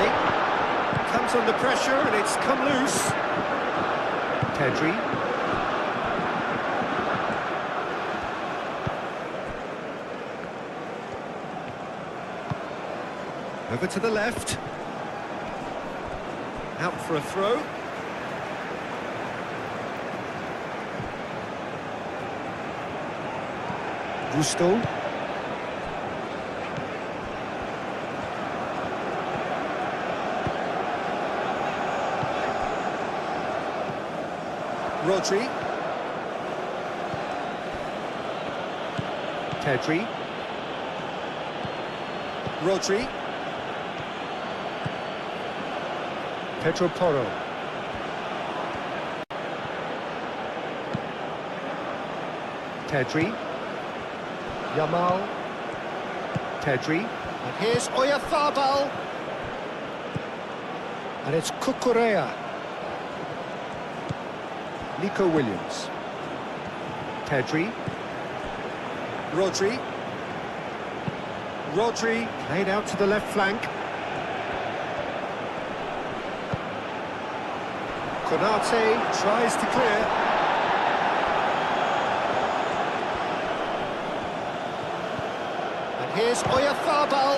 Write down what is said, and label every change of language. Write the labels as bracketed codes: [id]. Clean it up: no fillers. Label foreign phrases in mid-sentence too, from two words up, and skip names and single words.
[en] Comes under pressure and it's come loose. Pedri. Over to the left. Out for a throw. Gusto. Rodri. Pedri. Rodri. Pedro Porro. Pedri. Yamal. Pedri. And here's Oyarzabal. And it's Kukurea. Nico Williams. Pedri. Rodri. Rodri played out to the left flank. Konate tries to clear. And here's Oyarzabal.